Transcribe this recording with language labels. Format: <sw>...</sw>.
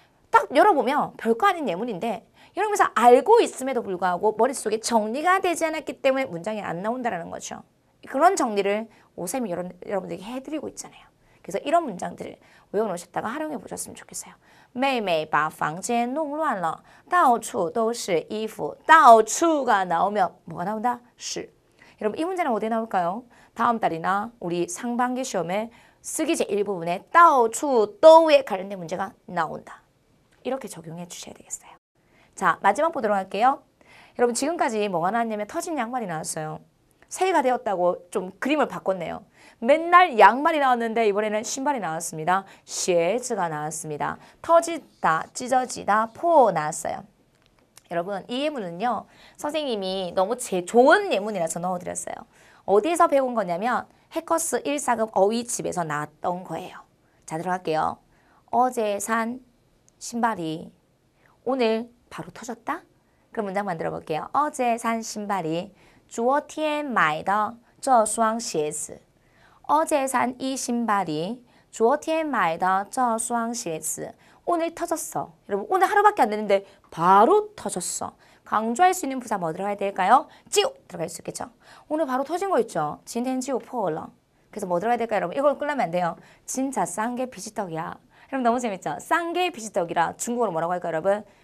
<ko>딱 열어보면 별거 아닌 예문인데 여러분께서 알고 있음에도 불구하고 머릿속에 정리가 되지 않았기 때문에 문장이 안 나온다는 거죠. 그런 정리를 오쌤이 여러분들에게 해드리고 있잖아요. 그래서 이런 문장들을 외워놓으셨다가 활용해 보셨으면 좋겠어요.</ko> <zh>妹妹把房间弄乱了到处都是衣服到处가</zh> <ko>나오면 뭐가 나온다?</ko> <zh>是.</zh> <ko>여러분 이 문제는 어디에 나올까요? 다음 달이나 우리 상반기 시험에 쓰기제 일부분에 到处都에 관련된 문제가 나온다. 이렇게 적용해 주셔야 되겠어요. 자, 마지막 보도록 할게요. 여러분 지금까지 뭐가 나왔냐면 터진 양말이 나왔어요. 새해가 되었다고 좀 그림을 바꿨네요. 맨날 양말이 나왔는데 이번에는 신발이 나왔습니다. 鞋子가 나왔습니다. 터지다, 찢어지다, 포 나왔어요. 여러분 이 예문은요. 선생님이 너무 좋은 예문이라서 넣어드렸어요. 어디에서 배운 거냐면 해커스 1사급 어휘집에서 나왔던 거예요. 자, 들어갈게요. 어제 산 신발이 오늘 바로 터졌다? 그럼 문장 만들어 볼게요. 어제 산 신발이</ko> <zh>昨天买的这双鞋子</zh> <ko>어제 산 이 신발이 昨天买的这双鞋子 오늘 터졌어. 여러분 오늘 하루밖에 안 됐는데 바로 터졌어. 강조할 수 있는 부사 뭐 들어가야 될까요? 就 들어갈 수 있겠죠. 오늘 바로 터진 거 있죠.</ko> <zh>今天就破了.</zh> <ko>그래서 뭐 들어가야 될까요, 여러분? 이걸 끌려면 안 돼요. 진짜 싼 게 비지떡이야. 여러분 너무 재밌죠? 싼 게 비지떡이라 중국어로 뭐라고 할까요, 여러분?</ko>